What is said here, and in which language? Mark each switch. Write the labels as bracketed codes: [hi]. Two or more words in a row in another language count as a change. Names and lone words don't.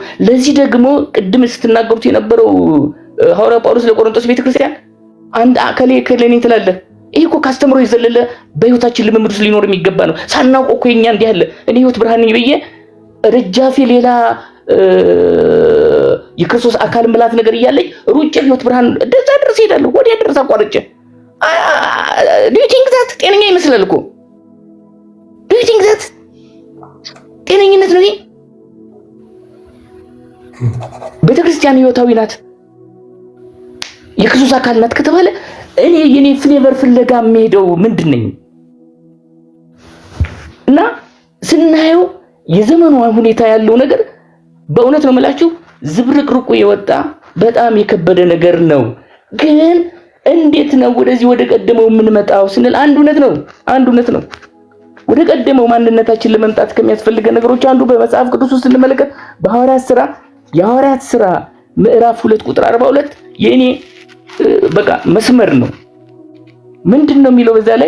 [am] ለዚህ ደግሞ ቅድም ስትናገሩት የነበረው ሐዋርያ ጳውሎስ ለቆሮንቶስ ቤተክርስቲያን አንድ አከሌ ከለኔ ትላለህ። ይሄ እኮ ካስተምሮ ይዘለለ በህይወታችን ልምምድ ውስጥ ሊኖር የሚገባ ነው። ሳናውቀው እኮ የኛ እንዲህ ያለ እኔ ህይወት ብርሃን ነኝ ብዬ ረጃፊ ሌላ የክርስቶስ አካል ምላት ነገር እያለኝ ሩጬ ህይወት ብርሃን ደዛ ድረስ ሄዳለሁ። ወዲያ ድረስ አቋርጬ [en] do you think that [am] ጤነኛ ይመስላል እኮ? [en] do you think that [am] ጤነኝነት ነው? ቤተክርስቲያን ህይወታዊ ናት፣ የክርስቶስ አካል ናት ከተባለ እኔ የኔ ፍሌቨር ፍለጋ የምሄደው ምንድነኝ? እና ስናየው የዘመኑ ሁኔታ ያለው ነገር በእውነት ነው የምላችሁ ዝብርቅርቁ የወጣ በጣም የከበደ ነገር ነው። ግን እንዴት ነው ወደዚህ ወደ ቀደመው የምንመጣው ስንል አንድ እውነት ነው። ወደ ቀደመው ማንነታችን ለመምጣት ከሚያስፈልገ ነገሮች አንዱ በመጽሐፍ ቅዱስ ውስጥ ስንመለከት የሐዋርያት ሥራ ምዕራፍ 2 ቁጥር 42 የኔ በቃ መስመር ነው። ምንድነው የሚለው በዛ ላይ?